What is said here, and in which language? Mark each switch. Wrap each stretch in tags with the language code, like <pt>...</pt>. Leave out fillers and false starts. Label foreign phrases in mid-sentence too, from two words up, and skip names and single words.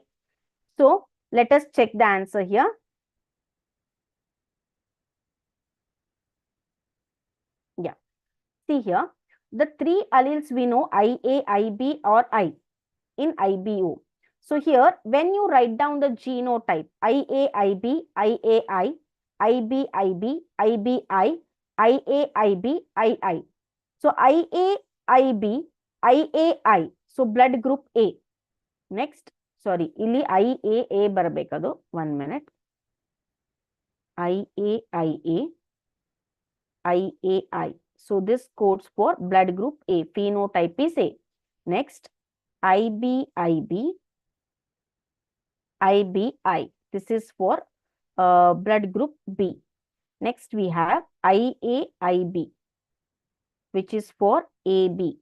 <en>So let us check the answer here. Yeah. See here. The three alleles we know IA, IB or I in IBO. So here, when you write down the genotype IA, IB, IAI, IB, IB, IBI, IA, IB, II. So IA, IB, IAI. So blood group A. Next, sorry,</en> <kn>ಇಲ್ಲಿ IAA ಬರಬೇಕದು 1 minute.</kn> <en>IAIA, IAI. So this codes for blood group A. Phenotype is A. Next, IBIB, IBI. This is for blood group B. Next, we have IAIB, which is for AB.</en>